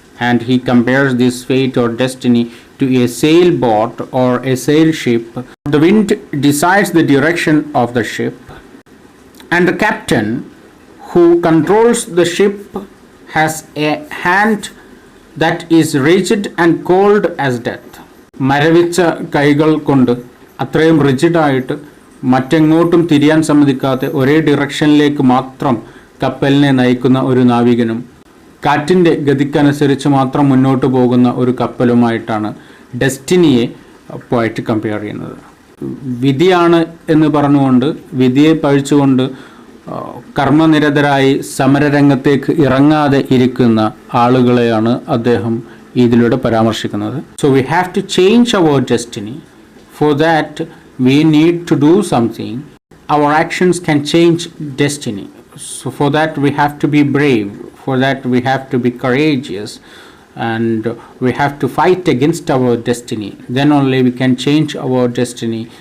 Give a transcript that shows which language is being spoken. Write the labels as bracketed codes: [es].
[en] And he compares this fate or destiny to a sailboat or a sail ship. The wind decides the direction of the ship, and the captain who controls the ship has a hand that is rigid and cold as death. [ml] മരവിച്ച കൈകൾ കൊണ്ട് അത്രയും റിജിഡായിട്ട് മറ്റെങ്ങോട്ടും തിരിയാൻ സമ്മതിക്കാതെ ഒരേ ഡിറക്ഷനിലേക്ക് മാത്രം കപ്പലിനെ നയിക്കുന്ന ഒരു നാവികനും കാറ്റിൻ്റെ ഗതിക്കനുസരിച്ച് മാത്രം മുന്നോട്ട് പോകുന്ന ഒരു കപ്പലുമായിട്ടാണ് ഡെസ്റ്റിനിയെ പോയിട്ട് കമ്പയർ ചെയ്യുന്നത്. വിധിയാണ് എന്ന് പറഞ്ഞുകൊണ്ട്, വിധിയെ പഴിച്ചുകൊണ്ട് കർമ്മനിരതരായി സമരരംഗത്തേക്ക് ഇറങ്ങാതെ ഇരിക്കുന്ന ആളുകളെയാണ് അദ്ദേഹം ഇതിലൂടെ പരാമർശിക്കുന്നത്. [en] So we have to change our destiny. For that we need to do something. Our actions can change destiny. So for that we have to be brave. For that we have to be courageous. and we have to fight against our destiny. Then only we can change our destiny.